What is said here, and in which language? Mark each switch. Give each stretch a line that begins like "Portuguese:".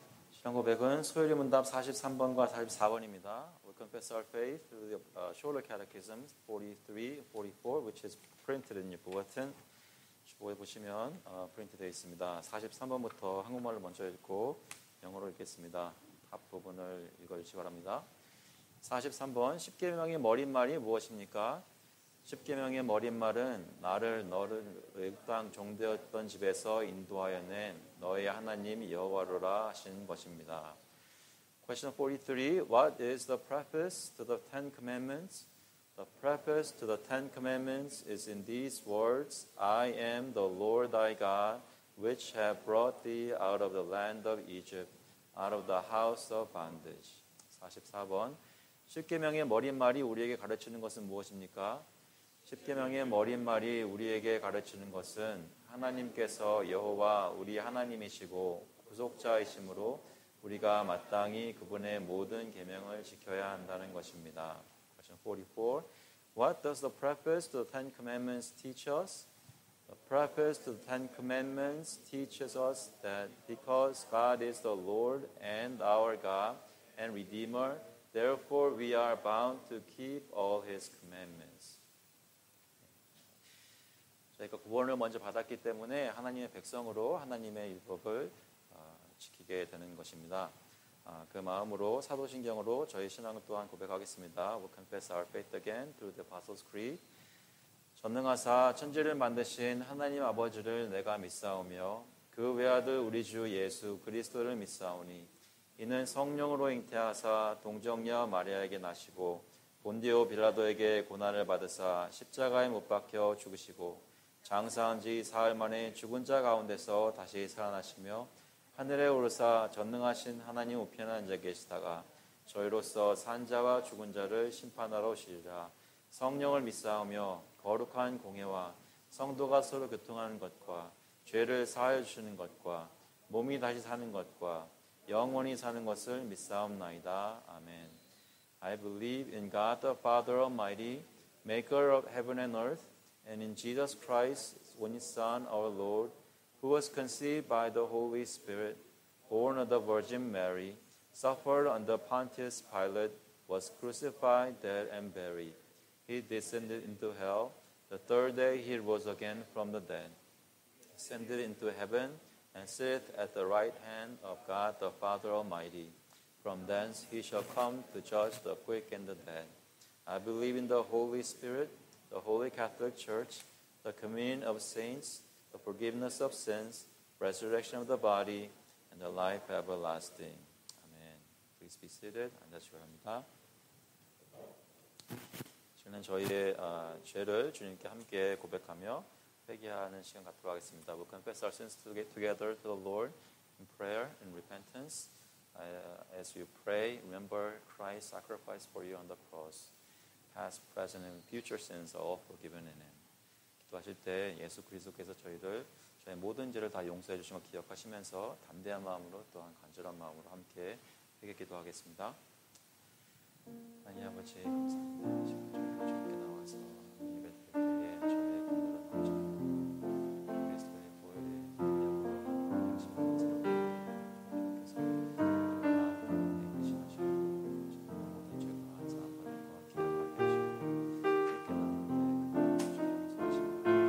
Korean: 시간 고백은 소요리 문답 43번과 44번입니다.
English: We confess our faith through the shorter catechisms 43, 44, which is printed in your bulletin.
Korean: 주보에 보시면 프린트되어 있습니다. 43번부터 한국말로 먼저 읽고 영어로 읽겠습니다. 앞 부분을 읽어주시기 바랍니다. 43번 10계명의 머릿말이 무엇입니까? 10계명의 머릿말은 나를 너를 애굽 땅 종되었던 집에서 인도하여 낸 너의 하나님 여호와로라 하신 것입니다.
English: Question 43. What is the preface to the Ten Commandments? The preface to the Ten Commandments is in these words, I am the Lord thy God, which have brought thee out of the land of Egypt, out of the house of bondage.
Korean: 44번 10계명의 머릿말이 우리에게 가르치는 것은 무엇입니까? 십계명의 머릿말이 우리에게 가르치는 것은 하나님께서 여호와 우리 하나님이시고 구속자이시므로 우리가 마땅히 그분의 모든 계명을 지켜야 한다는 것입니다.
English: Question 44. What does the preface to the Ten Commandments teach us? The preface to the Ten Commandments teaches us that because God is the Lord and our God and Redeemer, therefore we are bound to keep all His commandments.
Korean: 저희가 구원을 먼저 받았기 때문에 하나님의 백성으로 하나님의 율법을 지키게 되는 것입니다. 그 마음으로 사도신경으로 저희 신앙을 또한 고백하겠습니다.
English: We confess our faith again through the Apostles' Creed.
Korean: 전능하사 천지를 만드신 하나님 아버지를 내가 믿사오며 그 외아들 우리 주 예수 그리스도를 믿사오니 이는 성령으로 잉태하사 동정녀 마리아에게 나시고 본디오 빌라도에게 고난을 받으사 십자가에 못 박혀 죽으시고 장사한 지 사흘 만에 죽은 자 가운데서 다시 살아나시며 하늘에 오르사 전능하신 하나님 우편에 앉아 계시다가 저희로서 산 자와 죽은 자를 심판하러 오시리라. 성령을 믿사오며 거룩한 공회와 성도가 서로 교통하는 것과 죄를 사하여 주시는 것과 몸이 다시 사는 것과 영원히 사는 것을 믿사옵나이다. 아멘.
English: I believe in God the Father Almighty, maker of heaven and earth, and in Jesus Christ, His only Son, our Lord, who was conceived by the Holy Spirit, born of the Virgin Mary, suffered under Pontius Pilate, was crucified, dead, and buried. He descended into hell. The third day he rose again from the dead, ascended into heaven, and sitteth at the right hand of God the Father Almighty. From thence he shall come to judge the quick and the dead. I believe in the Holy Spirit, the Holy Catholic Church, the communion of saints, the forgiveness of sins, resurrection of the body, and the life everlasting. Amen. Please be seated.
Korean: 앉으시기 바랍니다. 저는 저희의 죄를 주님께 함께 고백하며 회개하는 시간 갖도록 하겠습니다.
English: We confess our sins together to the Lord in prayer and repentance. As you pray, remember Christ's sacrifice for you on the cross. Past, present, and future sins are all forgiven in Him.
Korean: 기도하실 때 예수 그리스도께서 저희 모든 죄를 다 용서해 주신 걸 기억하시면서 담대한 마음으로 또한 간절한 마음으로 함께 회개 기도하겠습니다. 하나님 아버지 감사합니다. 지금 저희가 주님께 나와서 예배 드릴 때에 저희의 공로를 넘치고 그리스도의 보혈의 능력으로 하신 것처럼 주님께서 마음으로 대신하시고 저희 모든 죄가 사함받는 것 기억하게 하시고 그렇게 나누는데 그 죄 용서하시고